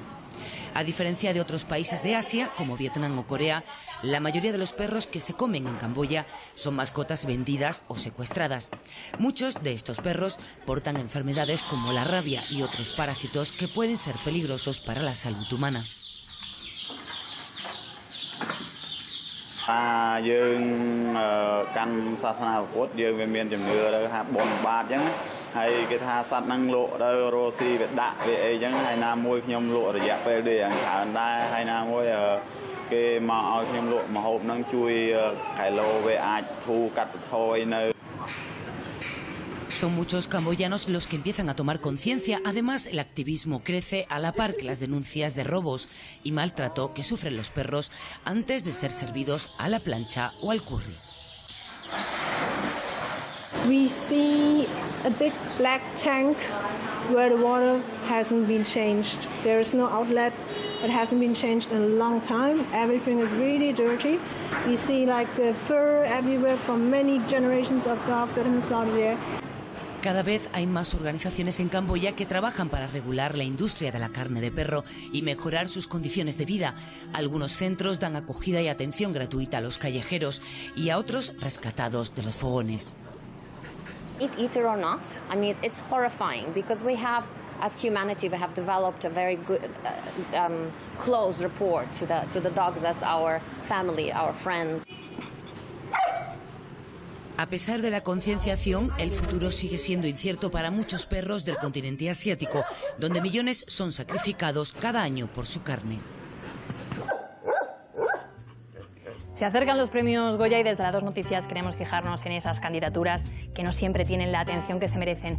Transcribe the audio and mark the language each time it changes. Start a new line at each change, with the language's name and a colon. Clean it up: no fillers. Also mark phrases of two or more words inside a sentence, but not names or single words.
Spanish: A diferencia de otros países de Asia, como Vietnam o Corea, la mayoría de los perros que se comen en Camboya son mascotas vendidas o secuestradas. Muchos de estos perros portan enfermedades como la rabia y otros parásitos que pueden ser peligrosos para la salud humana.
Khmer: យើងកាន់សាសនាពុទ្ធយើងវាមានជំនឿទៅថាបុណ្យបាបអញ្ចឹងហើយគេថាសត្វហ្នឹងលក់ទៅរស់ស៊ីវាដាក់វាអីអញ្ចឹងហើយណាមួយខ្ញុំលក់រយៈពេលដូចយ៉ាងច្រើនដែរហើយណាមួយគេមកឲ្យខ្ញុំលក់ម្ហូបហ្នឹងជួយគីឡូវាអាចធូរកាត់បន្ថយនៅ
Spanish: Son muchos camboyanos los que empiezan a tomar conciencia. Además, el activismo crece a la par que las denuncias de robos y maltrato que sufren los perros antes de ser servidos a la plancha o al curry.
English: We see a big black tank where the water hasn't been changed. There is no outlet. It hasn't been changed in a long time. Everything is really dirty. We see like the fur everywhere from many generations of dogs that have been slaughtered there.
Spanish: Cada vez hay más organizaciones en Camboya que trabajan para regular la industria de la carne de perro y mejorar sus condiciones de vida. Algunos centros dan acogida y atención gratuita a los callejeros y a otros rescatados de los fogones.
English: Eat or not, I mean, it's horrifying because we have, as humanity, we have developed a very good, close rapport to the dogs as our family, our friends.
Spanish: A pesar de la concienciación, el futuro sigue siendo incierto para muchos perros del continente asiático, donde millones son sacrificados cada año por su carne. Se acercan los premios Goya y desde las dos noticias queremos fijarnos en esas candidaturas que no siempre tienen la atención que se merecen.